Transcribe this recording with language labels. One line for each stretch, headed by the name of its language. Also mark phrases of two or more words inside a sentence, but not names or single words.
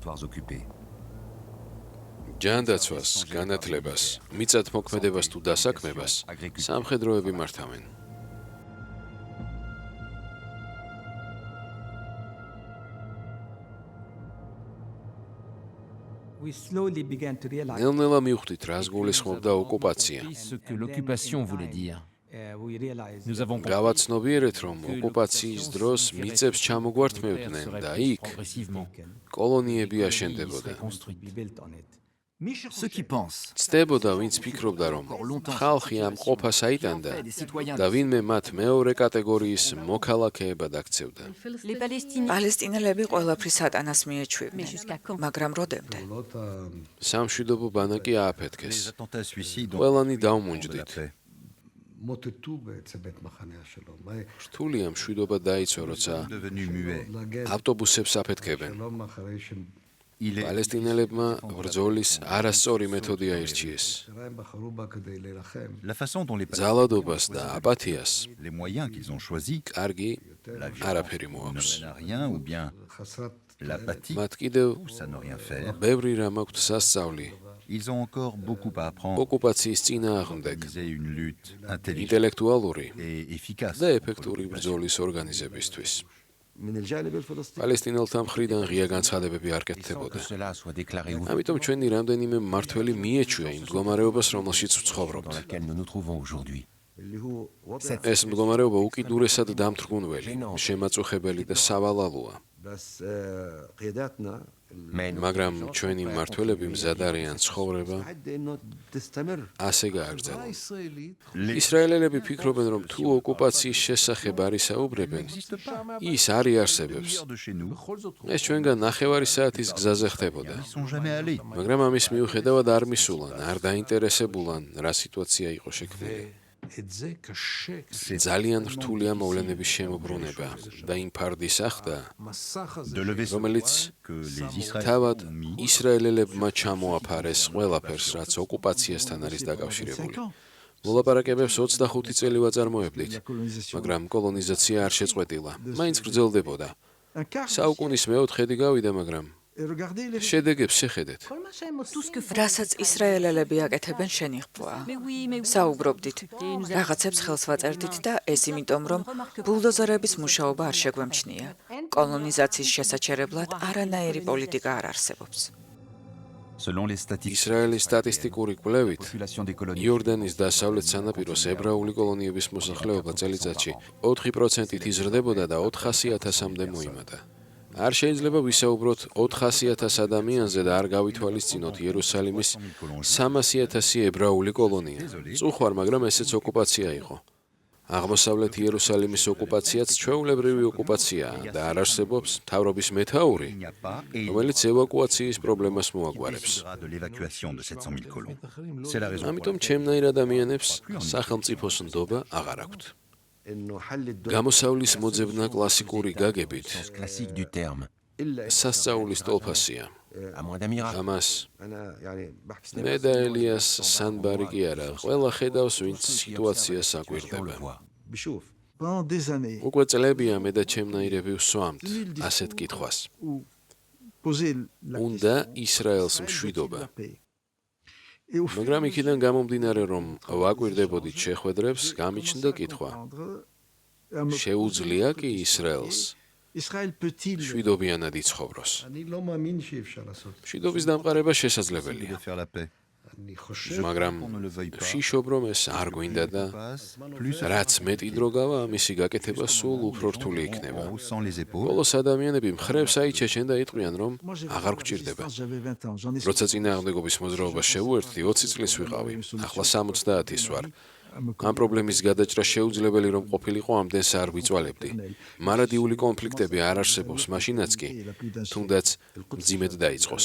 Georgian: ჯანდაცვას, განათლებას, მიწათმოქმედებას თუ დასაქმებას სამხედროები მართავენ. ნელ-ნელა მივხვდით, რას გულისხმობდა ოკუპაცია.
French: Ce que l'occupation voulait dire. Nous avons
Georgian: გავაცნობიერეთ, რომ ოკუპაციის დროს მიწებს ჩამოგვართმევდნენ და იქ კოლონიები აშენდებოდა.
French: Ceux qui pensent
Georgian: ცდებოდა, ვინც ფიქრობდა, რომ ხალხი ამ ყოფას აიტანდა და ვინმე მათ მეორე კატეგორიის მოქალაქეებად აქცევდა. პალესტინელები ყველაფრის სატანას მიეჩვივნენ, მაგრამ როდემდე? სამშვიდობო ბანაკი ააფეთქეს.
French: Les attentats suicides
Georgian: ყველანი ont დავმუნჯდით. რთულია მშვიდობა დაიცვა, როცა
French: devenu muets.
Georgian: ავტობუსებს აფეთქებენ.
French: Il est
Georgian: პალესტინელებმა ბრძოლის არასწორი მეთოდი აირჩიეს.
French: la façon dont les
Georgian: ძალადობას და აპათიას
French: les moyens qu'ils ont choisis,
Georgian: კარგი არაფერი ne მოაქვს.
French: mènent à rien ou bien l'apathie
Georgian: მათ კიდევ
French: pousse à ne rien faire.
Georgian: ბევრი რამ აქვთ სასწავლი.
French: Ils ont encore beaucoup à apprendre.
Georgian: ოკუპაციის წინააღმდეგ
French: Organiser une lutte intelligente
Georgian: ინტელექტუალური
French: et efficace.
Georgian: და ეფექტური ბრძოლის ორგანიზებისთვის. პალესტინელთა მხრიდან ღია განცხადებები არ
French: Sans que
Georgian: კეთდებოდა.
French: cela soit déclaré ouvert
Georgian: ამიტომ ჩვენი რამდენიმე მმართველი მიეჩვია იმ მდგომარეობას, რომელშიც dans ვცხოვრობთ.
French: laquelle nous nous trouvons aujourd'hui.
Georgian: ეს მდგომარეობა უკიდურესად დამთრგუნველი, შემაწუხებელი და სავალალოა.
French: Mais nous
Georgian: მაგრამ ჩვენი მმართველები მზად არიან ცხოვრება ასე გააგრძელონ. ისრაელელები ფიქრობენ, რომ თუ ოკუპაციის შესახებ არისაუბრებენ, ის არ იარსებებს.
French: de chez nous,
Georgian: ეს ჩვენგან ნახევარი საათის გზაზე ხდებოდა.
French: ils sont jamais allés.
Georgian: მაგრამ ამის მიუხედავად არ მისულან, არ დაინტერესებულან, რა სიტუაცია იყო შექმნილი. ძალიან რთულია მოვლენების შემოbrunება და იმ ფარდის ახდა,
French: De lever ce
Georgian: რომელიც
French: que les Israéliens
Georgian: თავად
French: ont mis
Georgian: ისრაელელებმა ჩამოაფარეს ყველაფერს, რაც ოკუპაციასთან არის დაკავშირებული. მოლაპარაკებებს 25 წელი ვაწარმოებდით, მაგრამ კოლონიზაცია არ შეწყვეტილა. მაინც გრძელდებოდა. საუკუნის მეოთხედი გავიდა, მაგრამ შედეგებს შეხედეთ. რასაც ისრაელელები აკეთებენ შენი ხბვა. საუბრობდით, რაღაცებს ხელს ვაწერდით და ეს იმიტომ, რომ ბულდოზერების მუშაობა არ შეგვემჩნია. კოლონიზაციის შესაჩერებლად არანაირი პოლიტიკა არ არსებობს.
French: Selon les statistiques,
Georgian: ისრაელის სტატისტიკური კვლევით,
French: population des colonies
Georgian: იორდანის დასავლეთ სანაპიროს ებრაული კოლონიების მოსახლეობა წელიწადში 4%-ით იზრდებოდა და 400,000-მდე მოიმატა. არ შეიძლება ვისაუბროთ 400,000 ადამიანზე და არ გავითვალისწინოთ იერუსალიმის 300,000 ებრაული კოლონია. წუხვარ, მაგრამ ესეც ოკუპაცია იყო. აღმოსავლეთ იერუსალიმის ოკუპაციაც ჩვეულებრივი ოკუპაციაა და არ არსებობს მთავრობის მეთაური,
French: il n'y a pas et il
Georgian: რომელიც ევაკუაციის პრობლემას მოაგვარებს.
French: décidera de l'évacuation de 700 000 colons. C'est la raison pour
Georgian: ამიტომ ჩემნაირ ადამიანებს სახელმწიფოს ნდობა აღარ აქვთ. გამოსავლის მოძებნა კლასიკური გაგებით
French: sens classique du terme.
Georgian: სასწაულის ტოლფასია.
French: À moins d'un miracle.
Georgian: ამას მე და ელიას სანბარი კი არა, ყველა ხედავს, ვინც სიტუაციას On აკვირდება.
French: le voit. Pendant des années,
Georgian: უკვე წლებია მე და ჩემნაირები ვსვამთ ასეთ კითხვას.
French: où poser la
Georgian: უნდა question, ისრაელს Israël მშვიდობა.
French: veut-il la paix? Et au fur et à
Georgian: მაგრამ იქიდან mesure, გამომდინარე, რომ ვაკვირდებოდით შეხვედრებს, გამიჩნდა კითხვა. შეუძლია კი ისრაელს Israël peut-il მშვიდობიანად იცხოვროს? მშვიდობის დამყარება შესაძლებელია,
French: de faire la paix.
Georgian: მაგრამ
French: On ne le veuille pas.
Georgian: შიშობ რომ ეს არ გვინდა და Plus რაც მეტი დრო გავა, მისი გაკეთება სულ უფრო რთული იქნება.
French: en haussant les épaules,
Georgian: ბოლოს ადამიანები მხრებს აიჩეჩენ და იტყვიან, რომ
French: Moi, j'ai
Georgian: აღარ
French: fait la
Georgian: გვჭირდება.
French: résistance, j'avais 20 ans, j'en ai
Georgian: როცა წინააღმდეგობის მოძრაობას შევუერთდი, 20 წლის ვიყავი, ახლა 70-ის ვარ. ამ პრობლემის გადაჭრა შეუძლებელი რომ ყოფილიყო, ამდენს არ ვიწვალებდი. მარადიული კონფლიქტები არ არსებობს მაშინაც კი, თუნდაც მძიმედ დაიწყოს.